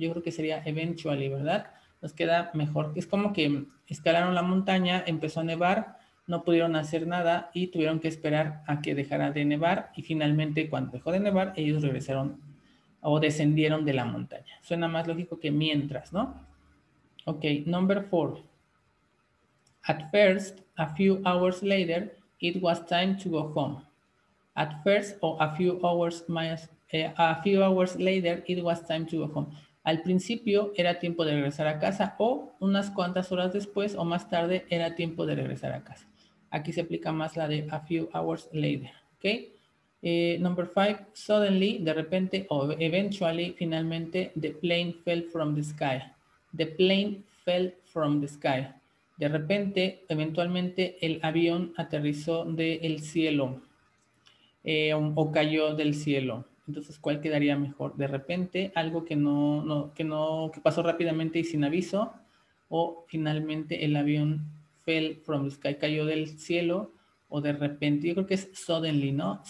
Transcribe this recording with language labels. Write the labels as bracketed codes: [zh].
[es] Yo creo que sería eventually, ¿verdad? Nos queda mejor. Es como que escalaron la montaña, empezó a nevar, no pudieron hacer nada y tuvieron que esperar a que dejara de nevar y finalmente cuando dejó de nevar ellos regresaron o descendieron de la montaña. Suena más lógico que mientras, ¿no? [en] Ok, number 4. At first, a few hours later, it was time to go home. At first, or a few hours later, it was time to go home. [es] Al principio era tiempo de regresar a casa o unas cuantas horas después o más tarde era tiempo de regresar a casa. Aquí se aplica más la de [en] a few hours later, [es] ¿ok? [en] Number 5, suddenly, [es] de repente o [en] eventually, [es] finalmente, [en] the plane fell from the sky. The plane fell from the sky. [es] De repente, eventualmente, el avión aterrizó del cielo o cayó del cielo. Entonces, ¿cuál quedaría mejor? De repente, algo que pasó rápidamente y sin aviso, o finalmente el avión [en] fell from the sky, [es] cayó del cielo, o de repente, yo creo que es suddenly, ¿no?